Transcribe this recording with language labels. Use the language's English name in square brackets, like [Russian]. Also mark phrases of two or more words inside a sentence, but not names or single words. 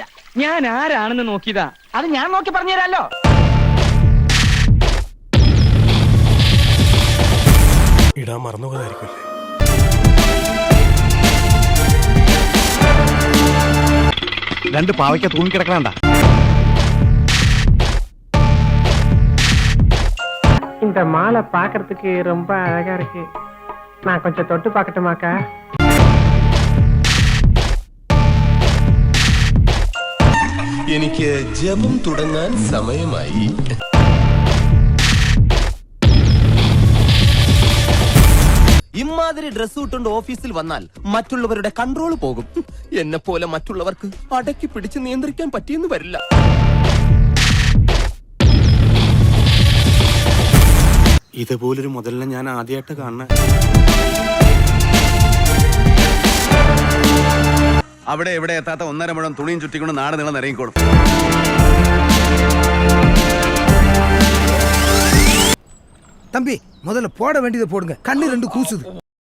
[Malayalam] ഞാൻ ആരാണെന്ന് നോക്കിയതാ. അത് ഞാൻ നോക്കി പറഞ്ഞുതരാലോ. ഇടാൻ മറന്നുപോയതായിരിക്കും. രണ്ട് പാവയ്ക്ക തൂങ്ങിക്കിടക്കണണ്ട. [Tamil] இந்த மாலை பாக்குறதுக்கு ரொம்ப அழகா இருக்கு. நான் கொஞ்சம் தொட்டு பார்க்கட்டுமாக்கா? [Malayalam] എനിക്ക് ജപം തുടങ്ങാൻ സമയമായി. ഇമാതിരി ഡ്രസ് ഇട്ടുകൊണ്ട് ഓഫീസിൽ വന്നാൽ മറ്റുള്ളവരുടെ കൺട്രോൾ പോകും. എന്നെ പോലെ മറ്റുള്ളവർക്ക് അടക്കി പിടിച്ച് നിയന്ത്രിക്കാൻ പറ്റിയെന്ന് വരില്ല. ഇതുപോലൊരു മുതലിനെ ഞാൻ ആദ്യമായിട്ട് കാണുന്ന. അവിടെ എവിടെ എത്താത്ത 1.5 മുഴം തുണിയും ചുറ്റിക്കൊണ്ട് നാട് നീളം ഇറങ്ങിക്കോളും. [Tamil] தம்பி முதல்ல போட வேண்டியதை போடுங்க. கண்ணு ரெண்டு கூசுது.